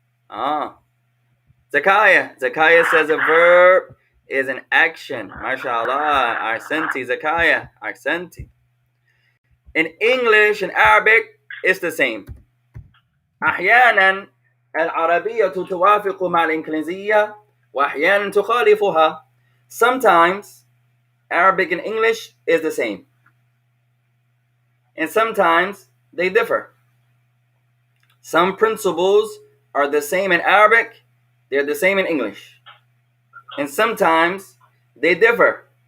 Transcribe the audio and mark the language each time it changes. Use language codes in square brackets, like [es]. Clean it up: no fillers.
[en] Zakaya. Zakaya says a verb is an action. Mashallah. Ahsanti, Zakaya. Ahsanti. In English and Arabic, it's the same. [ar] أحيانا العربية توافق مع الإنجليزية وأحيانا تخالفها. [en] Sometimes Arabic and English is the same. And sometimes they differ. Some principles are the same in Arabic, they're the same in English. And sometimes they differ.